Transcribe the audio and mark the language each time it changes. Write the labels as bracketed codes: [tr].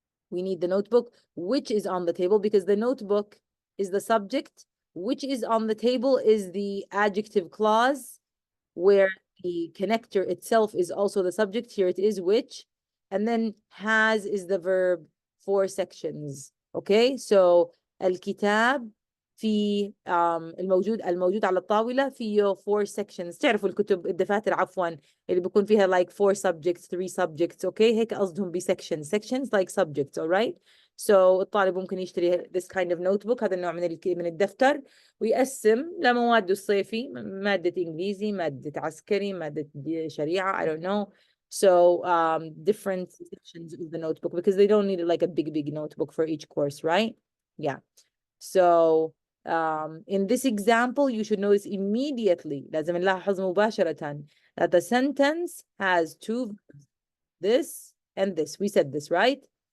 [en] We need the notebook, which is on the table, because the notebook is the subject. Which is on the table is the adjective clause, where the connector itself is also the subject. Here it is, which. And then has is the verb, 4 sections. Okay, so [ar] الكتاب في الموجود على الطاولة فيه 4 sections. تعرفوا الدفاتر عفوا اللي بيكون فيها [en] like 4 subjects 3 subjects. Okay, [ar] هيك قصدهم [en] sections like subjects. All right, So [ar] الطالب ممكن يشتري [en] this kind of notebook، [ar] هذا النوع من الدفتر، ويقسم لمواده الصيفي، مادة إنجليزي، مادة عسكري، مادة شريعة، [en] I don't know. So different sections of the notebook, because they don't need like a big notebook for each course, right? Yeah. So in this example, you should notice immediately [ar] لازم نلاحظ مباشرة [en] that the sentence has two verbs, this and this. We said this, right?